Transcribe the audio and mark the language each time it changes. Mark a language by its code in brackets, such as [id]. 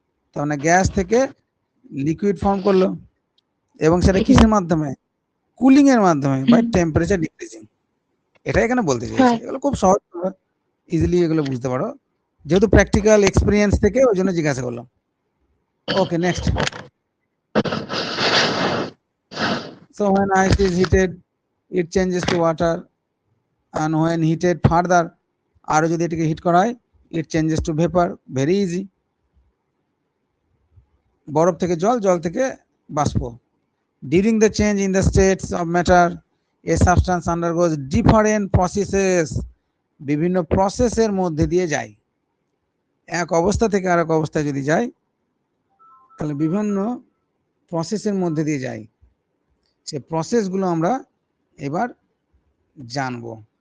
[bn] তার মানে গ্যাস থেকে লিকুইড ফর্ম করলো, এবং সেটা কিসের মাধ্যমে? কুলিং এর মাধ্যমে, [en] By temperature decreasing. [bn] এটাই এখানে বলতে চাইছি। এগুলো খুব সহজ, ইজিলি এগুলো বুঝতে পারো, যেহেতু প্র্যাকটিক্যাল এক্সপিরিয়েন্স থেকে ওই জন্য জিজ্ঞাসা করলাম। ওকে, next. [en] So when ice is heated, it changes to water, and when heated further, [bn] আরো যদি এটাকে হিট করা হয়, [en] it changes to vapor. Very easy. [bn] বরফ থেকে জল, জল থেকে বাষ্প। [en] During the change in the states of matter, a substance undergoes different processes. [bn] বিভিন্ন প্রসেসের মধ্যে দিয়ে যায়, এক অবস্থা থেকে আরেক অবস্থায় যদি যায় তাহলে বিভিন্ন প্রসেসের মধ্যে দিয়ে যায়। সে প্রসেসগুলো আমরা এবার জানবো।